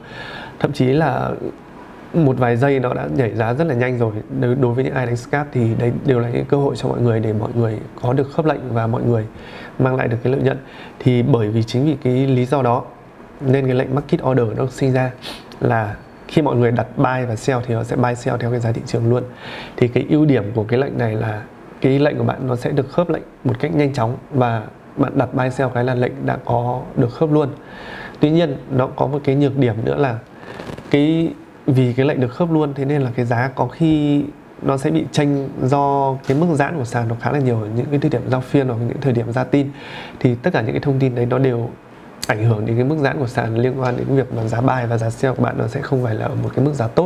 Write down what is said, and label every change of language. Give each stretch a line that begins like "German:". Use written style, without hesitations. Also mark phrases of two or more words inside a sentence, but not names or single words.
Vietnamese: Thậm chí là một vài giây nó đã nhảy giá rất là nhanh rồi. Đối với những ai đánh scalp thì đây đều là những cơ hội cho mọi người để mọi người có được khớp lệnh và mọi người mang lại được cái lợi nhuận. Thì bởi vì chính vì cái lý do đó nên cái lệnh
English: market order
Vietnamese: nó được sinh ra, là khi mọi người đặt buy và sell thì nó sẽ
English: buy sell
Vietnamese: theo cái giá thị trường luôn. Thì cái ưu điểm của cái lệnh này là cái lệnh của bạn nó sẽ được khớp lệnh một cách nhanh chóng, và bạn đặt
English: buy sell
Vietnamese: cái là lệnh đã có được khớp luôn. Tuy nhiên nó có một cái nhược điểm nữa là vì cái lệnh được khớp luôn, thế nên là cái giá có khi nó sẽ bị chênh do cái mức giãn của sàn nó khá là nhiều ở những cái thời điểm giao phiên hoặc những thời điểm ra tin. Thì tất cả những cái thông tin đấy nó đều ảnh hưởng đến cái mức giãn của sàn, liên quan đến việc mà giá buy và giá sell của bạn nó sẽ không phải là ở một cái mức giá tốt.